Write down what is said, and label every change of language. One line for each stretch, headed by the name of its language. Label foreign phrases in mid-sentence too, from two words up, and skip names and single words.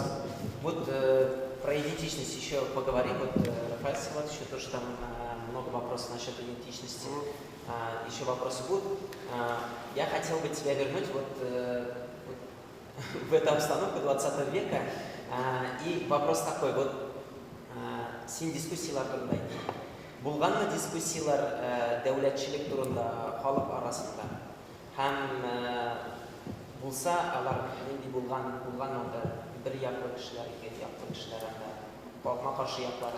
Russian: Вот про идентичность еще поговорим. Вот Рафаэль Сават еще тоже там много вопросов насчет идентичности. Еще вопросы будут. Я хотел бы тебя вернуть вот в эту обстановку 20 века. И вопрос такой, вот
Tatar: син дискуссиялар турында. Булганмы дискуссиялар дәүләтчелек турында халык арасында? Һәм булса, алар нинди булганмы бер яклы кешеләр, ике яклы кешеләр, калма-каршы яклары?